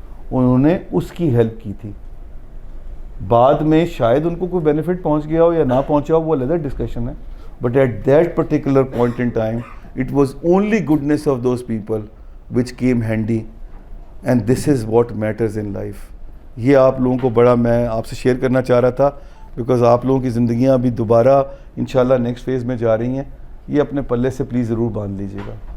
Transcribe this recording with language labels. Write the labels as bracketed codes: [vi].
[ur] انہوں نے اس کی ہیلپ کی تھی. بعد میں شاید ان کو کوئی بینیفٹ پہنچ گیا ہو یا نہ پہنچا ہو, وہ علیحدہ ڈسکشن ہے. [en] But at that particular point in time it was only goodness of those people which came handy, and this is what matters in life. [ur] یہ آپ لوگوں کو بڑا میں آپ سے شیئر کرنا چاہ رہا تھا, بیکاز آپ لوگوں کی زندگیاں ابھی دوبارہ انشاءاللہ نیکسٹ فیز میں جا رہی ہیں. یہ اپنے پلے سے پلیز ضرور باندھ لیجیے گا.